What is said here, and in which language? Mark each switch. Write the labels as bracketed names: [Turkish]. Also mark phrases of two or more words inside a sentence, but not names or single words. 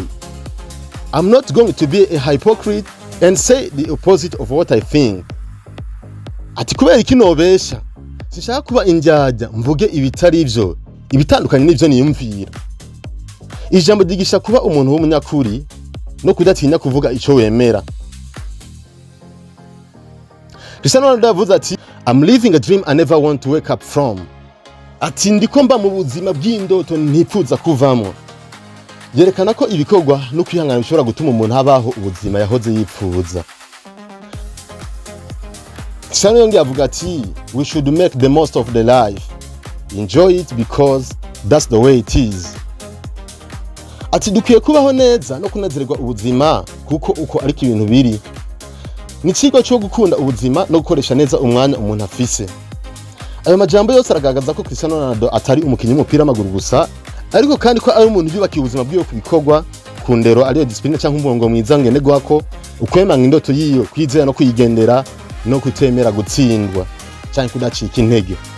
[English] I'm not going to be a hypocrite and say the opposite of what I think. [Rundi] Ati kubera iki nobesha, sinshaka kuba indyarya mvuge ibitari ivyo, ibitandukanye n'ivyo niyumvira. Ijambo ryigisha kuba umuntu w'umunyakuri no kudatinya kuvuga ico wemera. [English] Cristiano Ronaldo [Rundi] yavuze ati [English] I'm living a dream I never want to wake up from. [Rundi] Ati ndiko mba mu buzima bw'indoto ntipfuza kuvamo. Yerekana ko ibikorwa no kwihangana bishobora gutuma umuntu abaho ubuzima yahoze yipfuza. [English] Cristiano [Rundi] yongeye avuga ati [English] we should make the most of the life, enjoy it because that's the way it is. [Rundi] Ati dukwiye kubaho neza no kunezerwa ubuzima kuko uko ariko ibintu biri. Ni ikigo cyo gukunda ubuzima no gukoresha neza umwanya umuntu afise. Ayo majambo yose aragaragaza ko Cristiano Ronaldo atari umukinyi w'umupira w'amaguru gusa, ariko kandi ko ari umuntu yubakiye ubuzima bwiwe ku bikorwa, ku ndero ariyo discipline cyangwa umurongo mwiza ngenderwako, ukwemanga indoto yiyo, kwizera no kuyigendera no kutemera gutsindwa cyangwa kudacika intege.